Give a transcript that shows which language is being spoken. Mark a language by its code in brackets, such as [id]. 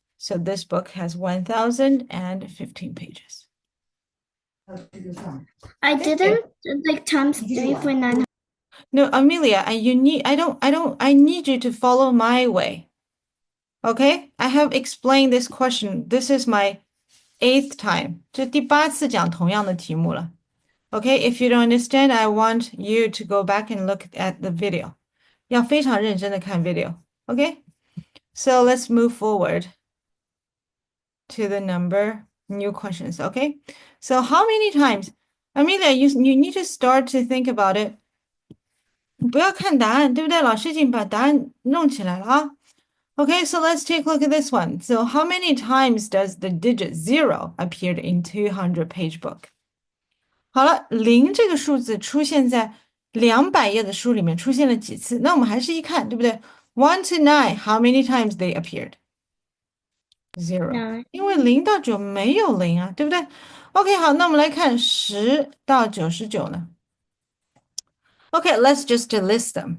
[en] So this book has 1,015 pages. I didn't like times 3 for 900. No, Amelia, I need you to follow my way. Okay? I have explained this question. This is my 8th time. [zh] 这第8次讲同样的题目了。 [en] Okay, if you don't understand, I want you to go back and look at the video. [zh] 要非常认真的看 video. [en] Okay? So let's move forward to the number new questions. Okay? So how many times? Amelia, you need to start to think about it. [zh] 不要看答案，对不对？老师已经把答案弄起来了啊。 [en] Okay, so let's take a look at this one. So how many times does the digit 0 appear in 200-page book? [zh] 好了，0这个数字出现在 200页的书里面出现了几次？那我们还是一看，对不对？ [en] 1 to 9, how many times they appeared? Zero. 9. [zh] 因为0到9没有零啊，对不对？OK，好，那我们来看10到99呢？ [en] Okay, let's just list them.